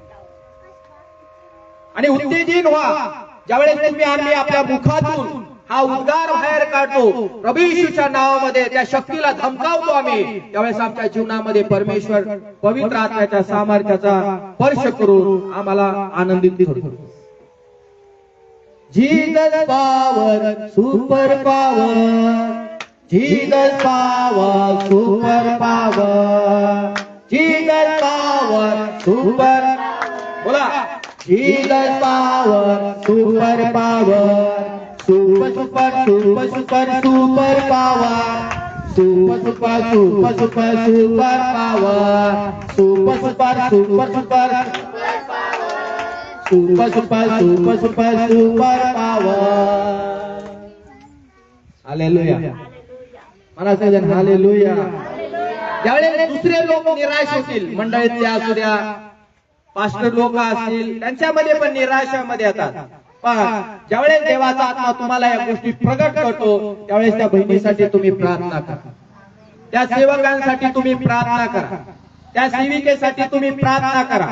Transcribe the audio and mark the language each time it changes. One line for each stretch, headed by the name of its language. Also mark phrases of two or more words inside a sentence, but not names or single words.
Marathi: आणि उत्तेजित व्हा. ज्यावेळेस तुम्ही आम्ही आपल्या मुखातून हा उद्गार बाहेर काढतो प्रभू येशूच्या नावामध्ये, त्या शक्तीला धमकावतो आम्ही, त्यावेळेस आमच्या जीवनामध्ये परमेश्वर पवित्र आत्म्याच्या सामर्थ्याचा स्पर्श करून आम्हाला आनंदित करतो.
English: Jesus power, super power. Jesus power, super power. Jesus power, super. बोला. Jesus power, super power. Super, super, super, super, super power. Super, super, super, super, super power. Super, super, super, super. Super, super, super, super, super power.
Marathi: हालेलुया. मला सगळ्यांना हालेलुया. ज्यावेळेस दुसरे लोक निराश होतील, मंडळीतले असू द्या, पास्टर लोक असतील, त्यांच्यामध्ये पण निराशामध्ये येतात. पण ज्यावेळेस देवाचा आत्मा तुम्हाला या गोष्टी प्रगट करतो त्यावेळेस त्या बहिणीसाठी तुम्ही प्रार्थना करा, त्या सेवकांसाठी तुम्ही प्रार्थना करा, त्या सेविकेसाठी तुम्ही प्रार्थना करा.